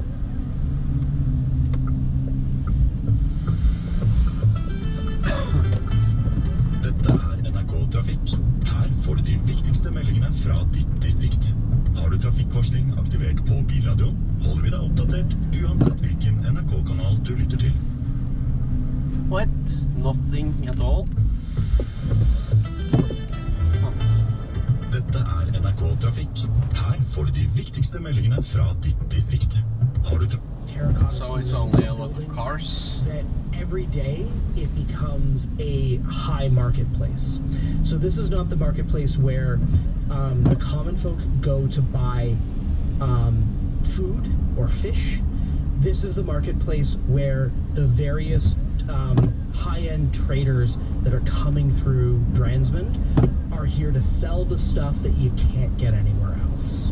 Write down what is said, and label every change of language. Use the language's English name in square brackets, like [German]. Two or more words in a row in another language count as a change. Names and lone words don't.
[Norwegian] Dette er NRK Trafikk. Her får du de viktigste meldingene fra ditt distrikt. Har du trafikkorsning aktivert på bilradioen, holder vi deg oppdatert uansett hvilken NRK-kanal du lytter til. [English] What? Nothing at all? [Norwegian] Dette er NRK Trafikk. Her får du de viktigste meldingene fra ditt distrikt. Har du [English] Terracotta So it's ceiling only a lot of buildings cars. that every day it becomes a high marketplace. So this is not the marketplace where the common folk go to buy food or fish. This is the marketplace where the various high-end traders that are coming through Dransmond are here to sell the stuff that you can't get anywhere else.